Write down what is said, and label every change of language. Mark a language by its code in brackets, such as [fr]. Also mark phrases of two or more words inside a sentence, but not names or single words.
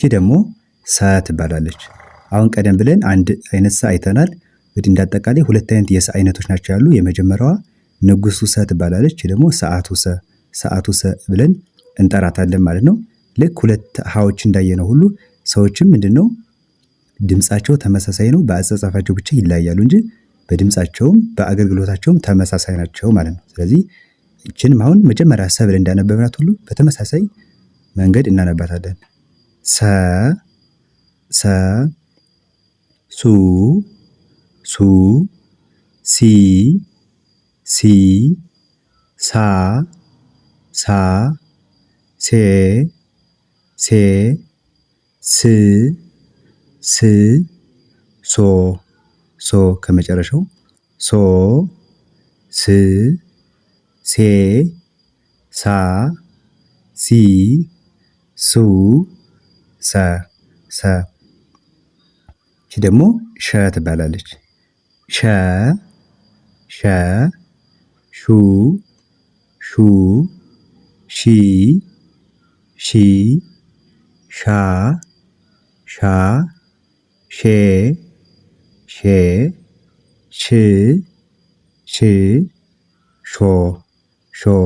[am] ደግሞ ሰ ትባላለች። አሁን ቀደም ብለን አንድ አይነት ሰ አይተናል። እንግዲህ እንዳጠቃላይ ሁለት አይነት የሰ አይነቶች ናቸው ያሉ። የመጀመሪያዋ ንጉሱ ሰ ትባላለች። ደግሞ ሰዓቱ ሰ ብለን እንጠራታለን ማለት ነው። ልክ ሁለት ሀዎች እንዳየነው ሁሉ ሰዎችም ምንድነው ድምጻቸው ተመሳሳይ ነው። በአጻጻፋቸው ብቻ ይለያያሉ እንጂ በድምጻቸውም በአገልግሎታቸውም ተመሳሳይ ናቸው ማለት ነው። ስለዚህ ይህችንም አሁን መጀመሪያ ሰ ብለን እንዳነበብናት ሁሉ በተመሳሳይ መንገድ እናነባታለን። ሰ ሰ ሱ ሱ ሲ ሲ ሳ ሳ ሴ ሴ ስ ስ ሶ ሶ ከመጨረሻው ሶ ስ ሴ ሳ ሲ ሱ ሰ ሰ። ይቺ ደግሞ ሸ ትባላለች። ሸ ሸ ሹ ሹ ሺ ሺ ሻ ሻ ሼ ሼ ሽ ሽ ሾ ሾ።